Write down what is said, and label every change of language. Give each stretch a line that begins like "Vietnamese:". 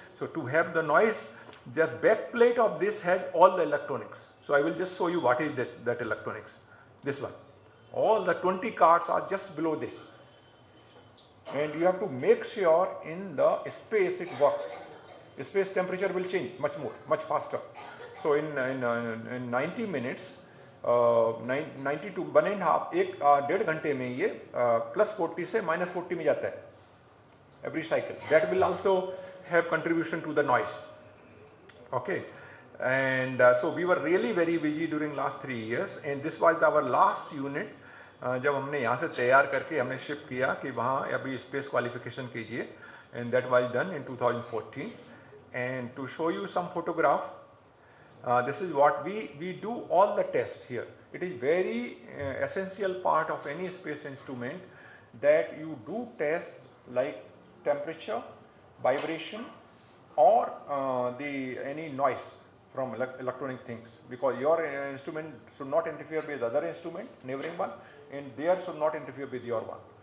English: So to have the noise, the back plate of this has all the electronics. So I will just show you what is that electronics. This one, all the 20 cards are just below this, and you have to make sure in the space it works. The space temperature will change much more, much faster. So in 90 minutes, 90 to 1.5,
Hindi: 1.5 घंटे में ये +40 से -40 में जाता है
English: every cycle. That will also have contribution to the noise. Okay, and so we were really very busy during last 3 years, and this was our last unit.
Hindi: जब हमने यहाँ से तैयार करके हमने शिप किया कि वहाँ अभी स्पेस क्वालिफिकेशन कीजिए,
English: and that was done in 2014. And to show you some photograph, this is what we do all the tests here. It is very essential part of any space instrument that you do test like temperature, vibration, or any noise from electronic things, because your instrument should not interfere with other instrument, neighboring one, and theirs should not interfere with your one.